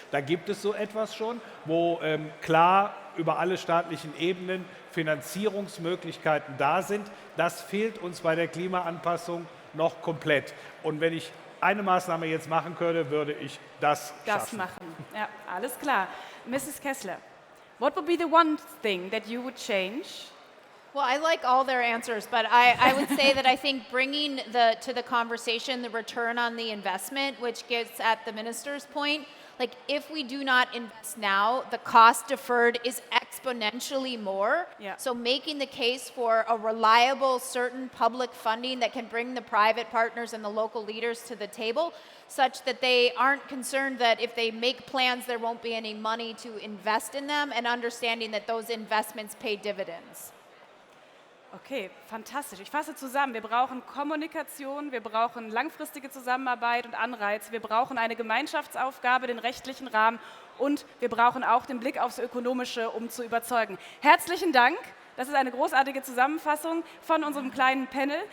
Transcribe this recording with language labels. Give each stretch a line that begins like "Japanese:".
German: Da gibt es so etwas schon, wo klar über alle staatlichen Ebenen Finanzierungsmöglichkeiten da sind. Das fehlt uns bei der Klimaanpassung noch komplett. Und wenn ich eine Maßnahme jetzt machen könnte, würde ich das schaffen. Machen. Ja, alles klar. Mrs.
English: Kessler, what would be the one thing that you would change? Well, I like all their answers, but I would say that I think bringing to the conversation the return on the investment, which gets at the minister's point, like if we do not invest now, the cost deferred is exponentially more. Yeah. So making the case for a reliable, certain public funding that can bring the private partners and the local leaders to the table, such that they aren't concerned that if they make plans, there won't be any money to invest in them, and understanding that those investments pay dividends.
German: Okay, fantastisch. Ich fasse zusammen. Wir brauchen Kommunikation, wir brauchen langfristige Zusammenarbeit und Anreize, wir brauchen eine Gemeinschaftsaufgabe, den rechtlichen Rahmen und wir brauchen auch den Blick aufs Ökonomische, um zu überzeugen. Herzlichen Dank. Das ist eine großartige Zusammenfassung von unserem kleinen Panel.